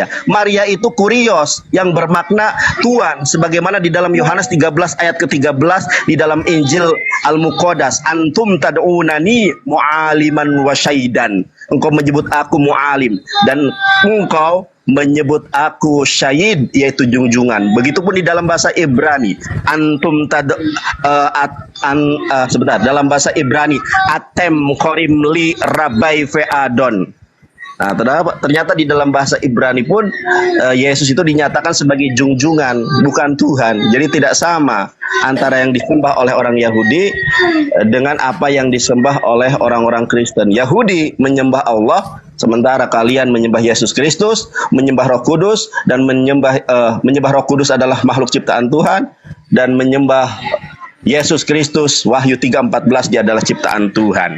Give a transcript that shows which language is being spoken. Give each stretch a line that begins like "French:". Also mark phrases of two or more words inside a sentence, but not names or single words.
Indonesian: Maria itu kurios yang bermakna Tuhan, sebagaimana di dalam Yohanes 13 ayat ke-13 di dalam Injil Al-Muqaddas,
Arabic: أنتم تدعونني معلما وسيدا.
Indonesian: Engkau menyebut aku mu'alim dan engkau menyebut aku syahid, yaitu junjungan. Begitupun di dalam bahasa Ibrani, antum dalam bahasa Ibrani,
Hebrew: אתם קוראים לי רבי ואדון.
Indonesian: Nah, ternyata di dalam bahasa Ibrani pun Yesus itu dinyatakan sebagai junjungan, bukan Tuhan. Jadi tidak sama antara yang disembah oleh orang Yahudi dengan apa yang disembah oleh orang-orang Kristen. Yahudi menyembah Allah, sementara kalian menyembah Yesus Kristus, menyembah Roh Kudus, dan menyembah Roh Kudus adalah makhluk ciptaan Tuhan, dan menyembah Yesus Kristus, Wahyu 3:14, dia adalah ciptaan Tuhan.